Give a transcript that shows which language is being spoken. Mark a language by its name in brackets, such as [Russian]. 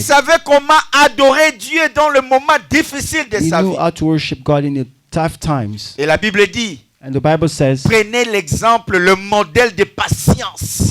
[French] savait comment adorer Dieu dans le moment difficile de [English] He [French] sa [English] knew [French] vie. [English] how to worship God in the tough times. [French] Et la Bible dit, [English] And the Bible says, [French] prenez l'exemple, le modèle de patience.